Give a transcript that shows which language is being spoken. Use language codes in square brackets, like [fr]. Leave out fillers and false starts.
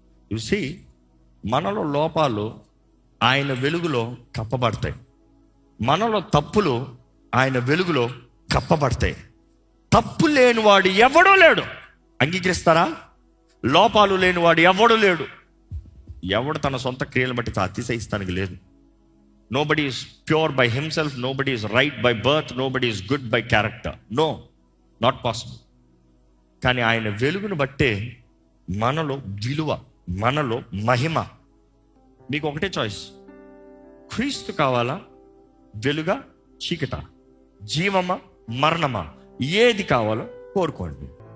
[te] చూసి మనలో లోపాలు ఆయన వెలుగులో కప్పబడతాయి, మనలో తప్పులు ఆయన వెలుగులో కప్పబడతాయి. తప్పు లేనివాడు ఎవడో లేడు. అంగీకరిస్తారా? లోపాలు లేనివాడు ఎవడు లేడు. ఎవడు తన సొంత క్రియలను బట్టి అతిశయిస్తానికి లేదు. [en] Nobody is pure by himself, nobody is right by birth, nobody is good by character. No, not possible. [te] కానీ ఆయన వెలుగును బట్టే మనలో విలువ, మనలో మహిమ. మీకు ఒకటే చాయిస్, క్రీస్తు కావాలా, వెలుగా, చీకట, జీవమా, మరణమా, ఏది కావాలో కోరుకోండి.